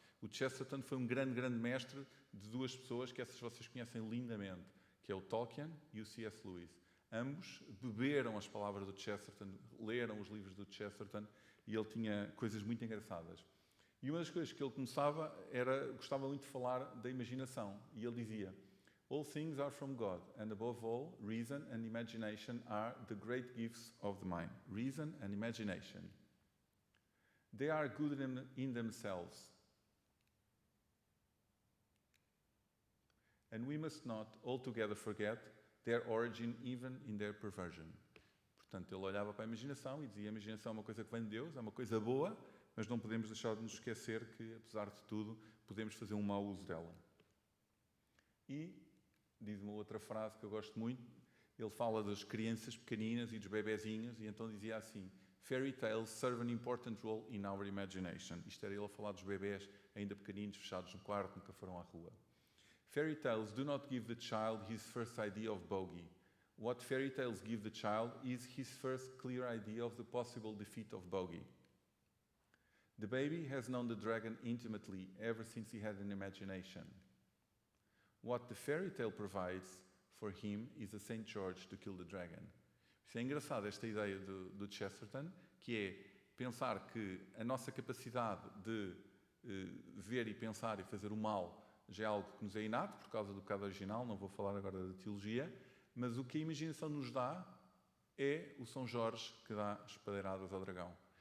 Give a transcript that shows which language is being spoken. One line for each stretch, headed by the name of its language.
Portuguese: O Chesterton foi um grande, grande mestre de duas pessoas que essas vocês conhecem lindamente, que é o Tolkien e o C.S. Lewis. Ambos beberam as palavras do Chesterton, leram os livros do Chesterton e ele tinha coisas muito engraçadas. E uma das coisas que ele gostava muito de falar da imaginação. E ele dizia:
English: "All things are from God, and above all, reason and imagination are the great gifts of the mind." Reason and imagination. They are good in themselves. And we must not altogether forget their origin even in their perversion.
Portuguese: Portanto, ele olhava para a imaginação e dizia: a imaginação é uma coisa que vem de Deus, é uma coisa boa, mas não podemos deixar de nos esquecer que, apesar de tudo, podemos fazer um mau uso dela. E diz uma outra frase que eu gosto muito, ele fala das crianças pequeninas e dos bebezinhos, e então dizia assim:
English: "Fairy tales serve an important role in our imagination."
Portuguese: Isto era ele a falar dos bebés ainda pequeninos, fechados no quarto, nunca foram à rua.
English: "Fairy tales do not give the child his first idea of bogey. What fairy tales give the child is his first clear idea of the possible defeat of bogey. The baby has known the dragon intimately ever since he had an imagination. What the fairy tale provides for him is a Saint George to kill the dragon."
Portuguese: Isso é engraçado, esta ideia do Chesterton, que é pensar que a nossa capacidade de ver e pensar e fazer o mal já é algo que nos é inato, por causa do pecado original, não vou falar agora da teologia, mas o que a imaginação nos dá é o São Jorge que dá espadeiradas ao dragão.